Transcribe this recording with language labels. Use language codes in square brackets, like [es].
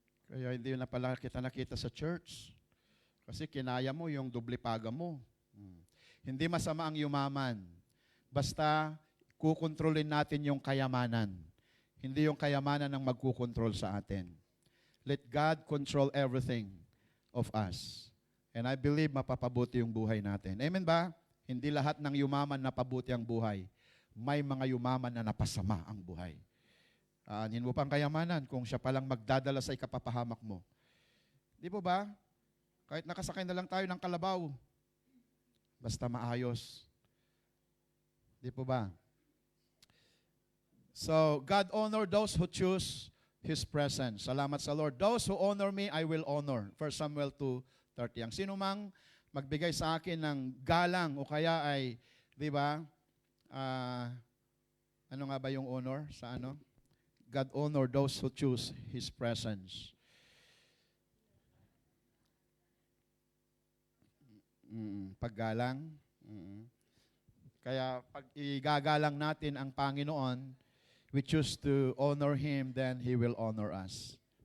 [tl] Kaya hindi na pala kita nakita sa church. Kasi kinaya mo yung doble paga mo. Hindi masama ang yumaman. Basta kukontrolin natin yung kayamanan. Hindi yung kayamanan ang magkukontrol sa atin. [en] Let God control everything of us. And I believe [tl] mapapabuti yung buhay natin. Amen ba? Hindi lahat ng yumaman napabuti ang buhay. May mga yumaman na napasama ang buhay. Anin mo pang kayamanan kung siya palang magdadala sa ikapapahamak mo. Di po ba? Kahit nakasakay na lang tayo ng kalabaw, basta maayos. Di po ba? [en] So, God honor those who choose His presence. [tl] Salamat sa Lord. [en] Those who honor me, I will honor. [tl] 1 Samuel 2:30. Ang sino mang magbigay sa akin ng galang o kaya ay, di ba, ano nga ba yung honor sa ano? [en] God honor those who choose His presence. [tl] Paggalang. Kaya pag igagalang natin ang Panginoon, [en] we choose to honor Him, then He will honor us.